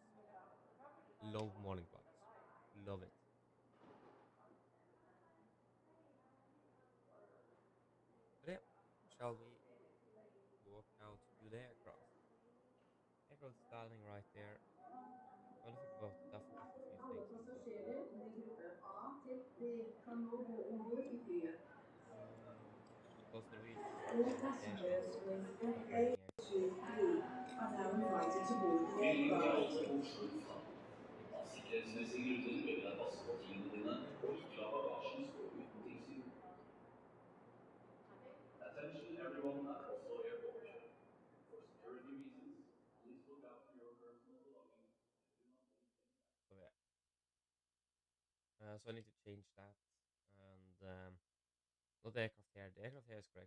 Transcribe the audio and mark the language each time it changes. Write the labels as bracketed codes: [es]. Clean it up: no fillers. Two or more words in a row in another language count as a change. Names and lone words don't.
[en] Love morning flights. Love it. But yeah, shall we walk out to the aircraft? Aircraft standing right there. When I think about it, I forgot a few [no] Alle [en] things in the logbook. [no] passasjerer med gruppe A til D kan nå gå om bord i flyet. [en] Because Norwegian All communication passengers with FA operating to aircraft. D are now invited to board the [no] Vi [en] aircraft. [no] anbefaler Oslo lufthavn. Av sikkerhetsmessige grunner ber vi deg passe på tingene dine, og ikke la bagasjen stå uten tilsyn. [en] Attention everyone at Oslo Airport. For security reasons, please look out for your personal belongings and do not leave them there. So yeah, so I need to change that. And not the aircraft here. The aircraft here is correct.